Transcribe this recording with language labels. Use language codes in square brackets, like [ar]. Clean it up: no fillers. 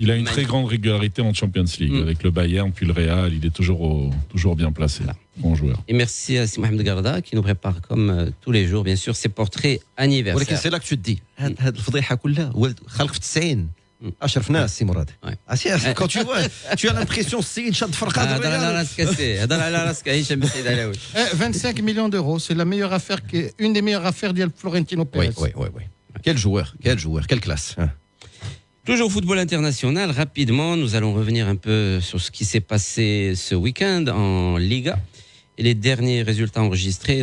[fr] Il a une très grande régularité en Champions League avec le Bayern puis le Real, il est toujours bien placé. Bon joueur. Et merci à Mohamed Garda qui nous prépare comme tous les jours bien sûr ses portraits anniversaires. [ar] ولكن [fr] c'est là que tu te dis [ar] هاد الفضيحه كلها خلق في 90 اشرف ناس سي مراد [fr] quand tu as l'impression c'est une chatte [ar] فرقه هضر على راسك هشام بن سعيد علاوي [fr] 25 millions d'euros c'est la meilleure affaire une des meilleures affaires de Florentino Pérez. Oui. Quel joueur, quelle classe. Toujours football international, rapidement, nous allons revenir un peu sur ce qui s'est passé ce week-end en Liga et les derniers résultats enregistrés.